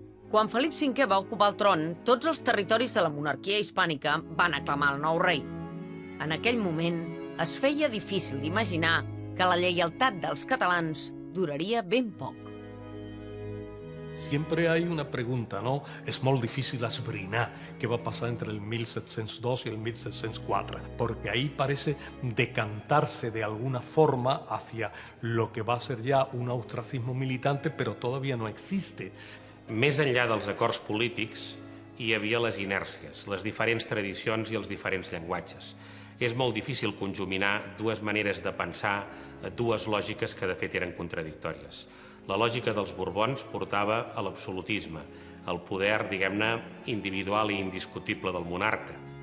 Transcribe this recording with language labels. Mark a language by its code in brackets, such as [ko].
[ca] Quan Felip V va ocupar el tron, tots els territoris de la monarquia hispànica van aclamar el nou rei. En aquell moment, es feia difícil d'imaginar que la lleialtat dels catalans duraria ben poc. [es] Siempre hay una pregunta, ¿no? Es muy difícil [ca] esbrinar [es] qué va a pasar entre el 1702 y el 1704, porque ahí parece decantarse de alguna forma hacia lo que va a ser ya un ostracismo militante, pero todavía no existe. [ca] Més enllà dels acords polítics, hi havia les inèrcies, les diferents tradicions i els diferents llenguatges. És molt difícil conjuminar dues maneres de pensar, dues lògiques que de fet eren contradictòries. La lògica dels Borbons portava a l'absolutisme, al poder, diguem-ne, individual i indiscutible del monarca.